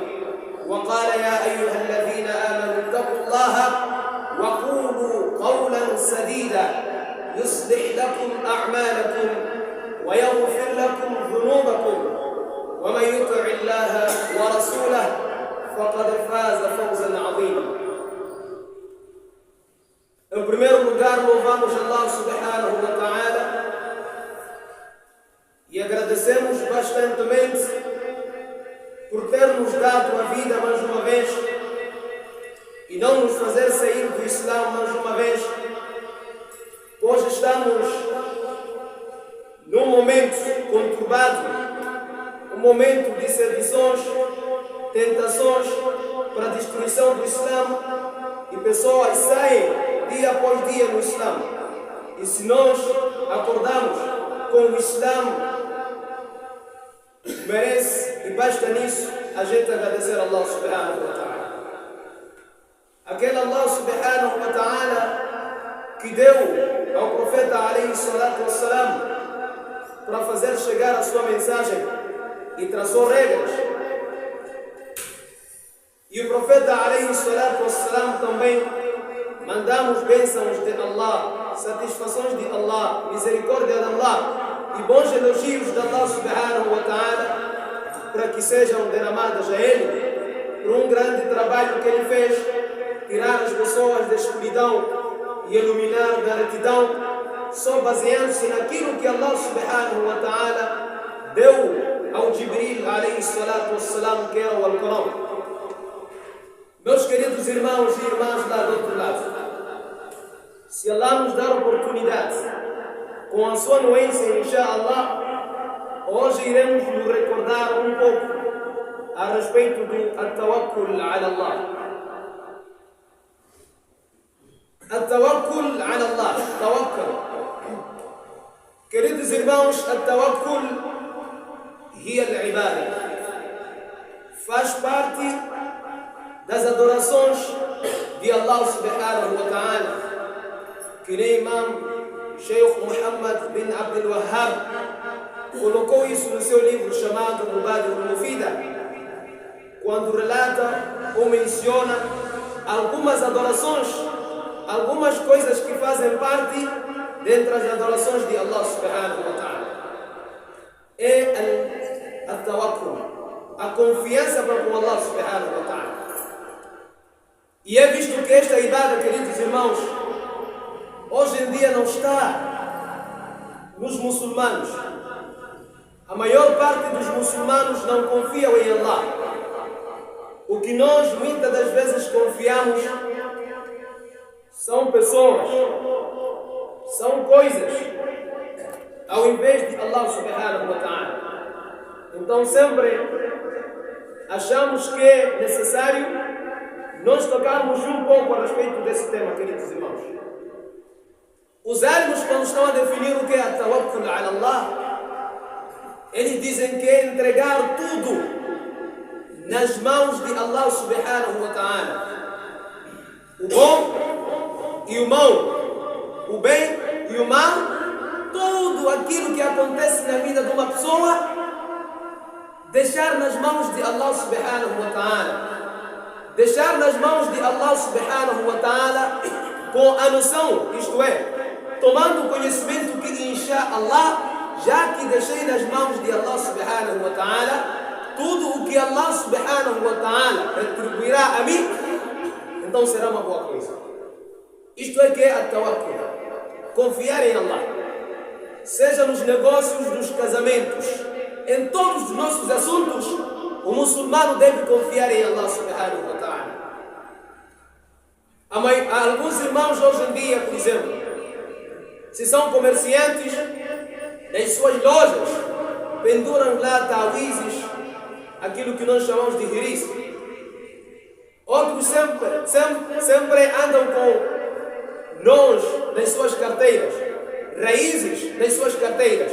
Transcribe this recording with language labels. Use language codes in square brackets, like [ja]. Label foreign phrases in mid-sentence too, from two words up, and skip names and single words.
[ar] وقال: يا أيها الذين آمنوا اتقوا الله وقولوا قولا سديدا يصلح لكم أعمالكم ويغفر لكم ذنوبكم ومن يطع الله ورسوله فقد فاز فوزا عظيما. [pt] Em primeiro lugar, louvamos Allah [ar] سبحانه وتعالى [pt] e agradecemos bastantemente por ter nos dado a vida mais uma vez e não nos fazer sair do Islã mais uma vez. Hoje estamos num momento conturbado, um momento de sedições, tentações para a destruição do Islã, e pessoas saem dia após dia no Islã. E se nós acordamos com o Islã, merece e basta nisso a gente agradecer a Allah [ar] سبحانه وتعالى. [pt] Aquele Allah [ar] سبحانه وتعالى [pt] que deu ao profeta [ar] عليه الصلاة والسلام [pt] para fazer chegar a sua mensagem e traçou regras. E o profeta [ar] عليه الصلاة والسلام [pt] também mandamos bênçãos de Allah, satisfações de Allah, misericórdia de Allah e bons elogios de Allah [ar] سبحانه وتعالى [pt] para que sejam derramadas a Ele por um grande trabalho que Ele fez, tirar as pessoas da escuridão e iluminar da retidão, só baseando-se naquilo que Allah [ar] سبحانه وتعالى [pt] deu ao Jibril [ar] عليه الصلاة والسلام, [pt] que era o Alcorão. Meus queridos irmãos e irmãs lá do outro lado, se Allah nos dar oportunidade, com a sua anuência, inshaAllah, hoje iremos nos recordar um pouco a respeito do [ar] التوكل على الله. التوكل على الله، توكل. [pt] Queridos irmãos, [ar] التوكل هي العبادة. [pt] Faz parte das adorações de Allah [ar] سبحانه وتعالى, [pt] que nem Imam Sheikh Muhammad bin Abdul Wahhab colocou isso no seu livro chamado Mubadi al-Mufida, quando relata ou menciona algumas adorações, algumas coisas que fazem parte dentre as adorações de Allah [ar] سبحانه وتعالى. [pt] É al-tawakkul, a confiança para com Allah [ar] سبحانه وتعالى. [pt] E é visto que esta ibada, queridos irmãos, hoje em dia não está nos muçulmanos. A maior parte dos muçulmanos não confiam em Allah. O que nós muitas das vezes confiamos são pessoas, são coisas, ao invés de Allah [ar] سبحانه وتعالى. [pt] Então sempre achamos que é necessário nós tocarmos um pouco a respeito desse tema, queridos irmãos. Os árabes, quando estão a definir o que é [ar] توكل على الله, [pt] eles dizem que é entregar tudo nas mãos de Allah [ar] سبحانه وتعالى. [pt] O bom e o mau, o bem e o mal, tudo aquilo que acontece na vida de uma pessoa, deixar nas mãos de Allah [ar] سبحانه وتعالى. [pt] Deixar nas mãos de Allah [ar] سبحانه وتعالى [pt] com a noção, isto é, tomando conhecimento que [ar] إن شاء الله, [pt] já que deixei nas mãos de Allah [ar] سبحانه وتعالى, [pt] tudo o que Allah [ar] سبحانه وتعالى [pt] retribuirá a mim, então será uma boa coisa. Isto é que é a tawakkul, confiar em Allah. Seja nos negócios, nos casamentos, em todos os nossos assuntos, o muçulmano deve confiar em Allah [ar] سبحانه وتعالى. [pt] Há alguns irmãos hoje em dia, por exemplo, se são comerciantes, nas suas lojas penduram lá tawizes, aquilo que nós chamamos de hiris. Outros sempre andam com nós nas suas carteiras, raízes nas suas carteiras.